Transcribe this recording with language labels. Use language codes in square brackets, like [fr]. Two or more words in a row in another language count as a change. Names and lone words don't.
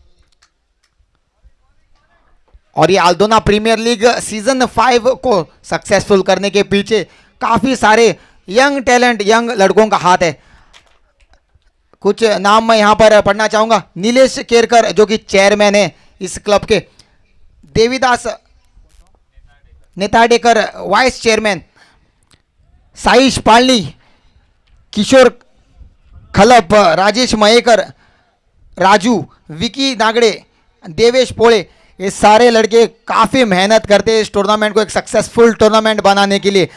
[hi] और ये अल्दोना प्रीमियर लीग सीजन 5 को सक्सेसफुल करने के पीछे काफी सारे यंग टैलेंट, यंग लड़कों का हाथ है। कुछ नाम मैं यहां पर पढ़ना चाहूंगा। नीलेश केरकर जो कि चेयरमैन है इस क्लब के, देवीदास नेताडेकर वाइस चेयरमैन, साईश पालनी, किशोर खलप, राजेश मयेकर, राजू, विकी नागड़े, देवेश पोळे, ये सारे लड़के काफ़ी मेहनत करते हैं इस टूर्नामेंट को एक सक्सेसफुल टूर्नामेंट बनाने के लिए।